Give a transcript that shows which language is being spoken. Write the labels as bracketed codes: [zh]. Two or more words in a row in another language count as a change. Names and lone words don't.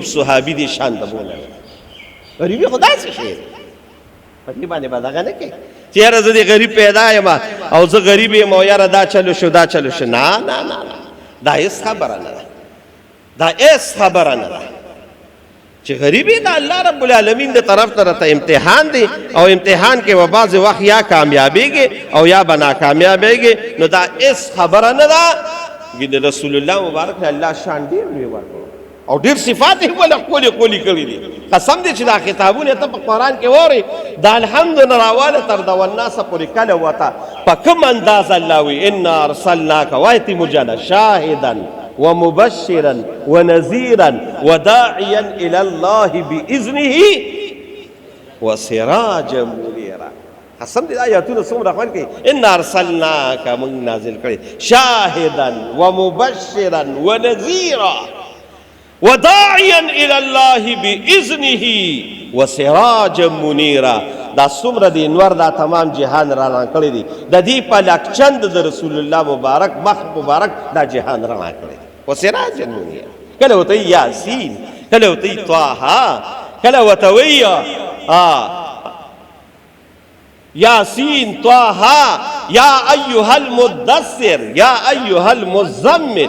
[ps] صحابي دې شان ته بوله غریبي خو داسې شی دی په دې باندې به دغه نه کوي چې یاره زه دې غریب پیدا یم او زه غریب یم او یاره دا چلو شو دا چلو شو نه نه نه دا هېڅ خبره نه ده دا هېڅ خبره نه ده چې غریبي د [ar] الله رب العالمین [ps] د طرف ته راته امتحان دی او امتحان کې به بعضې وخت یا کامیابېږي او یا به ناکامیابېږي نو دا هېڅ خبره نه ده. د رسول الله مبارک الله شان ډېر لوی ورکړو او ډېر صفات یې ولې ښکلې ښکلې کړي دي. قسم دی چې دا خطابونه ته په قرآن کې واورئ دا الحمد نه راواله تر د والناسه پورې کله وته په کوم انداز الله وي [ar] انا ارسلناک وایتې مجاله شاهدا ومبشرا ونذيرا وداعيا الى الله باذنه وسراجا منيرا. [ps] قسم دې آیاتونه څومره خوند کوي [ar] ان ارسلناک [ps] موږ نازل کړي [ar] شاهدا ومبشرا ونذيرا وداعيا الى الله باذنه وسراجا منيرا. [ps] دا څومره دی انوار دا تمام جهان رڼا کړی دی د دې په لکچند د رسول الله مبارک مخ مبارک دا جهان رڼا کړی دی [ar] وسراجا منيرا. [ps] کله ورته یاسین کله ورته طه کله ورته وی یاسین طه [ar] یا ایها المدثر یا ایها المزمل.